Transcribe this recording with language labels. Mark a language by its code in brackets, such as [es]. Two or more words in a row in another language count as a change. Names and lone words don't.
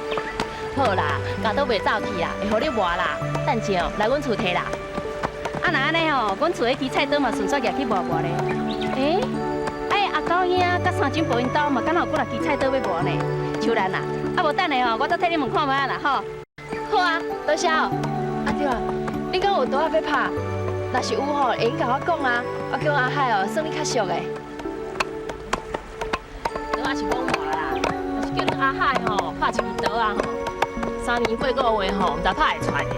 [nan] 好啦，家都袂走去啦，会互你磨啦。等下哦，来阮厝摕啦。啊，那安尼吼，阮厝迄支菜刀嘛顺续举去磨磨咧。诶，阿狗兄甲三金保因兜嘛，敢若有几支菜刀要磨呢？秋兰啊，啊无等下吼，我再替你们看卖啊啦，吼。好啊，多谢哦。啊对啊，恁敢有刀仔要拍？若是有吼，会用甲我讲啊。我叫阿海哦，算你较俗的。刀仔是我磨啦，若是叫恁阿海吼拍一支刀啊吼。3年8个月吼，毋知拍会出来的。